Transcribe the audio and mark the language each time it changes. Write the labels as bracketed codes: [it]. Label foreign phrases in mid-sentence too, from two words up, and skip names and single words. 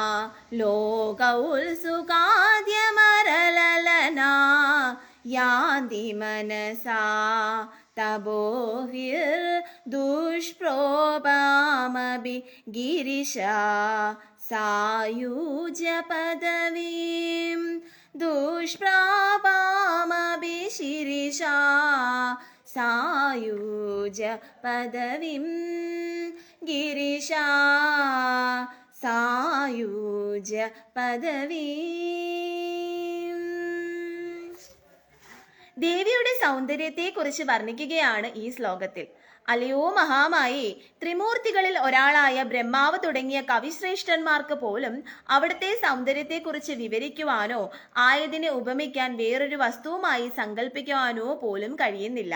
[sa] ലോകൗത്സുകാദ്യമരലലനാ യാന്തി മനസാ തപോഭിർ ദുഷ്പ്രോപാമപി ഗിരിശാ സായൂജ്യ പദവീം ദുഷ്പ്രാപാമപി ശിരിശ गिरिशा सायुज्य पदवीं गिरिशा सायुज्य पदवीം. [ml] ദേവിയുടെ സൗന്ദര്യത്തെക്കുറിച്ച് വർണ്ണിക്കുകയാണ് ഈ ശ്ലോകത്തിൽ. അലയോ മഹാമായി, ത്രിമൂർത്തികളിൽ ഒരാളായ ബ്രഹ്മാവ് തുടങ്ങിയ കവിശ്രേഷ്ഠന്മാർക്ക് പോലും അവിടുത്തെ സൗന്ദര്യത്തെക്കുറിച്ച് വിവരിക്കുവാനോ ആയതിനെ ഉപമിക്കാൻ വേറൊരു വസ്തുവുമായി സങ്കല്പിക്കുവാനോ പോലും കഴിയുന്നില്ല.